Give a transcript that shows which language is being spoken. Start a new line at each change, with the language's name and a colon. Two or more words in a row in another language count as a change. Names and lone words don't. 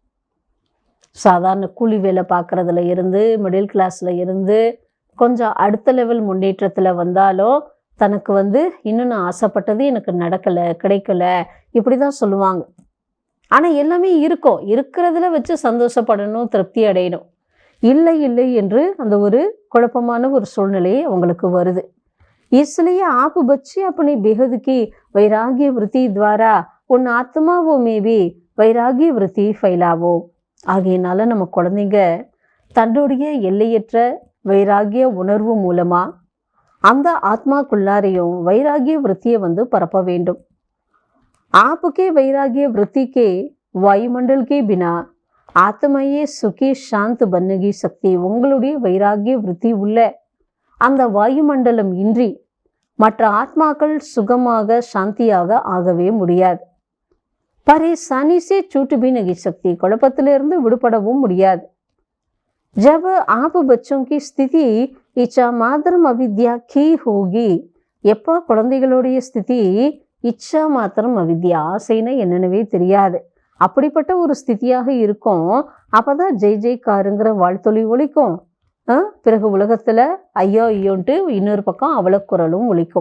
Tamil: சாதாரண கூலி வேலை பார்க்குறதுல இருந்து,
English: middle classil
Tamil: இருந்து கொஞ்சம் அடுத்த லெவல் முன்னேற்றத்தில் வந்தாலும் தனக்கு இன்னும் நான் ஆசைப்பட்டது எனக்கு நடக்கலை, கிடைக்கல, இப்படி தான் சொல்லுவாங்க. ஆனால் எல்லாமே இருக்கும், இருக்கிறதுல வச்சு சந்தோஷப்படணும், திருப்தி அடையணும். இல்லை இல்லை என்று அந்த ஒரு குழப்பமான ஒரு சூழ்நிலை அவங்களுக்கு வருது.
Hindi: इसलिए आप बच्चे अपने बेहद की वैराग्य वृत्ति द्वारा उन आत्माओं में भी वैराग्य वृत्ति फैलावो.
Tamil: ஆகையினால நம்ம குழந்தைங்க தன்னுடைய எல்லையற்ற வைராகிய உணர்வு மூலமா அந்த ஆத்மாக்குள்ளாரையும் வைராகிய விருத்தியை பரப்ப வேண்டும்.
Hindi: आपके वैराग्य वृत्ति के वायुमंडल के बिना आत्माये सुखी शांत बनने की शक्ति.
Tamil: உங்களுடைய வைராகிய விருத்தி உள்ள அந்த வாயுமண்டலம் இன்றி மற்ற ஆத்மாக்கள் சுகமாக சாந்தியாக ஆகவே முடியாது.
Hindi: परेशानी से छूट भी नहीं सकती.
Tamil: குழப்பத்திலிருந்து விடுபடவும் முடியாது.
Hindi: जब आप बच्चों की स्थिति इच्छा मात्रम अविद्या की होगी
Tamil: எப்போ குழந்தைகளுடைய ஸ்திதி இச்சா மாத்திரம் அவித்யா, ஆசைன்னா என்னென்னவே தெரியாது, அப்படிப்பட்ட ஒரு ஸ்திதியாக இருக்கும். அப்பதான் ஜெய் ஜெய்காருங்கிற வாழ்த்தொலி ஒலிக்கும். பிறகு உலகத்துல ஐயோ ஐயோன்ட்டு இன்னொரு பக்கம் அவலக்குரலும் ஒலிக்கும்.